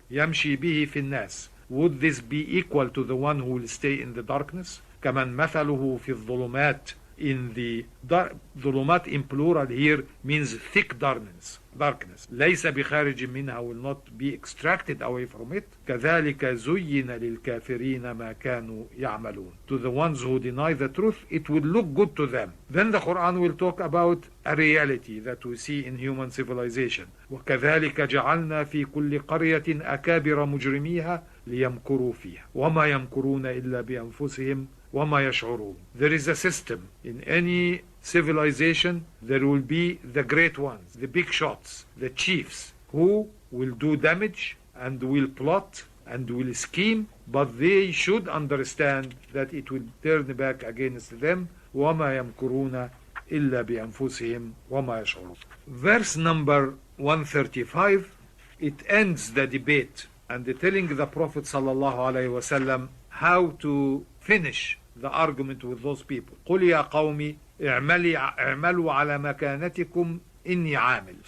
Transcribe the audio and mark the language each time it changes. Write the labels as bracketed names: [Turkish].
[Arabic] يَمْشِي بِهِ فِي النَّاسِ. [English] Would this be equal to the one who will stay in the darkness? [Arabic] كَمَنْ مَثَلُهُ فِي الظُّلُمَاتِ. [English] In the ظلمات in plural here means thick darkness. [Arabic] ليس بخارج منها, [English] will not be extracted away from it. [Arabic] كذلك زين للكافرين ما كانوا يعملون. [English] To the ones who deny the truth, it will look good to them. Then the Quran will talk about a reality that we see in human civilization. [Arabic] وكذلك جعلنا في كل قرية أكابر مجرميها ليمكروا فيها وما يمكرون إلا بأنفسهم وما يشعرون. [English] There is a system in any civilization. There will be the great ones, the big shots, the chiefs, who will do damage and will plot and will scheme, but they should understand that it will turn back against them. [Arabic] وما يمكرون إلا بأنفسهم وما يشعرون. [English] Verse number 135, it ends the debate and telling the Prophet sallallahu alaihi wasallam how to finish the argument with those people. [Arabic] قُلْ يَا قَوْمِ اعْمَلُوا عَلَى مَكَانَتِكُمْ إِنِّي عَامِلٌ.